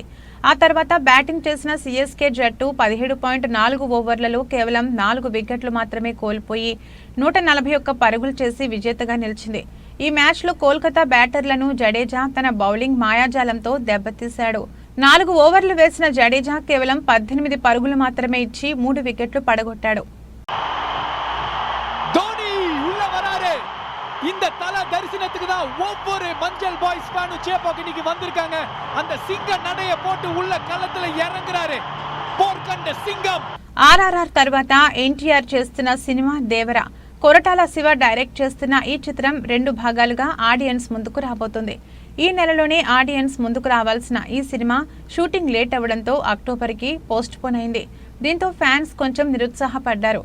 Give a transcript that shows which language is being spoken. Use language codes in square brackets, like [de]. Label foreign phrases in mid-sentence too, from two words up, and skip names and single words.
[te] ఆ తర్వాత బ్యాటింగ్ చేసిన సీఎస్కే జట్టు 17.4 ఓవర్లలో కేవలం 4 వికెట్లు మాత్రమే కోల్పోయి 141 పరుగులు చేసి విజేతగా నిలిచింది. ఈ మ్యాచ్లో కోల్కతా బ్యాటర్లను జడేజా తన బౌలింగ్ మాయాజాలంతో దెబ్బతీశాడు. 4 ఓవర్లు వేసిన జడేజా కేవలం 18 పరుగులు మాత్రమే ఇచ్చి 3 వికెట్లు పడగొట్టాడు. [ta] இந்த தல தரிசனத்துக்கு தான் ஒவ்வொரு மஞ்சள் [en] boys fan [ta] சேப்பாக்கு இன்னைக்கு வந்திருக்காங்க. அந்த சிங்க நடைய போட்டு உள்ள களத்துல இறங்குறாரு போர்க்கண்ட சிங்கம். [te] ఆర్ఆర్ఆర్ తర్వాత ఎన్టీఆర్ చేస్తున్న సినిమా దేవర. కొరటాల శివ డైరెక్ట్ చేస్తున్న ఈ చిత్రం 2 భాగాలుగా ఆడియన్స్ ముందుకు రాబోతుంది. ఈ నెలలోనే ఆడియన్స్ ముందుకు రావాల్సిన ఈ సినిమా [en] shooting late [te] అవ్వడంతో అక్టోబర్కి పోస్ట్ పోన్ అయింది. దీంతో ఫ్యాన్స్ కొంచెం నిరుత్సాహపడ్డారు.